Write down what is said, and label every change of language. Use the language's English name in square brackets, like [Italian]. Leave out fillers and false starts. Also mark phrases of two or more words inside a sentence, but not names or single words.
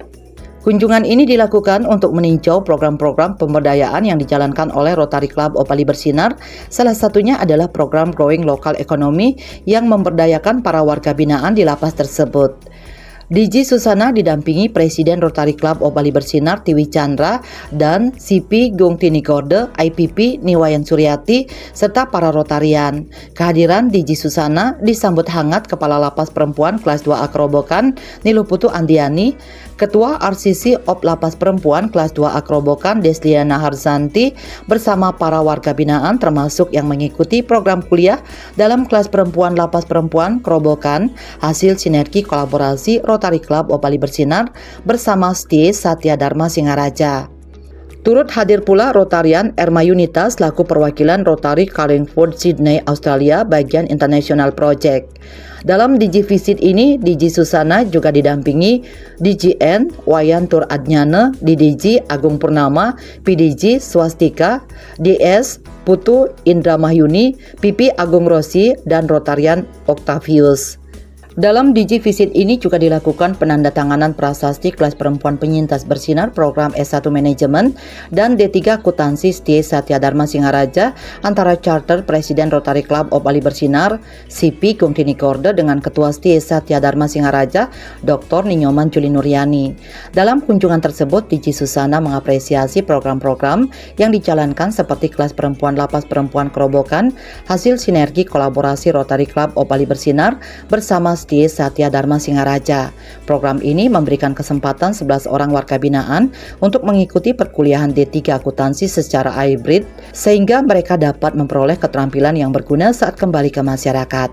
[Indonesian] Kunjungan ini dilakukan untuk meninjau program-program pemberdayaan yang dijalankan oleh Rotary Club of Bali Bersinar. Salah satunya adalah program Growing Local Economy yang memberdayakan para warga binaan di lapas tersebut. DG Susana didampingi Presiden Rotary Club of Bali Bersinar Tiwi Chandra dan CP Gung Tinigorde, IPP Niwayan Suryati, serta para Rotarian. Kehadiran DG Susana disambut hangat Kepala Lapas Perempuan Kelas 2A Kerobokan Niluputu Andiani, Ketua RCC OP Lapas Perempuan Kelas 2A Kerobokan Desliana Harzanti bersama para warga binaan termasuk yang mengikuti program kuliah dalam kelas perempuan Lapas Perempuan Kerobokan hasil sinergi kolaborasi Rotary Club of Bali Bersinar bersama STIE Satya Dharma Singaraja. Turut hadir pula Rotarian Erma Yunita selaku perwakilan Rotary Carlingford Sydney Australia bagian [English] International Project. [Indonesian] Dalam [English] DG Visit [Indonesian] ini, DG Susana juga didampingi DGN Wayan Tur Adnyana, DDG Agung Purnama, PDG Swastika, DS Putu Indra Mahyuni, PP Agung Rosi, dan Rotarian Octavius. Dalam [English] DG Visit [Indonesian] ini juga dilakukan penandatanganan prasasti kelas perempuan penyintas bersinar program S1 Manajemen dan D3 Akuntansi STIE Satya Dharma Singaraja antara Charter Presiden Rotary Club of Bali Bersinar CP Gung Tinigorde dengan Ketua STIE Satya Dharma Singaraja Dr. Ninyoman Juli Nuryani. Dalam kunjungan tersebut, DG Susana mengapresiasi program-program yang dijalankan seperti kelas perempuan Lapas Perempuan Kerobokan hasil sinergi kolaborasi Rotary Club of Bali Bersinar bersama STIE Satya Dharma Singaraja. Program ini memberikan kesempatan 11 orang warga binaan untuk mengikuti perkuliahan D3 akuntansi secara hybrid sehingga mereka dapat memperoleh keterampilan yang berguna saat kembali ke masyarakat.